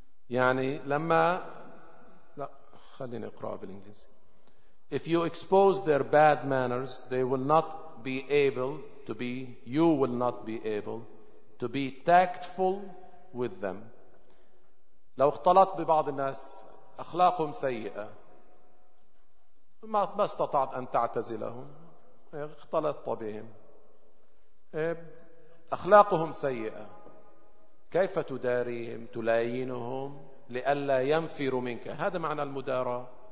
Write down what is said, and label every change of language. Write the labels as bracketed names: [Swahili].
[Arabic] يعني لما لا خليني اقرا بالانجليزي. [English] If you expose their bad manners, they will not be able to be, you will not be able to be tactful with them. [Arabic] لو اختلطت ببعض الناس اخلاقهم سيئه ما استطعت ان تعتزلهم. اختلطت بهم أخلاقهم سيئة كيف تداريهم، تلاينهم لئلا ينفروا منك؟ هذا معنى المداراة.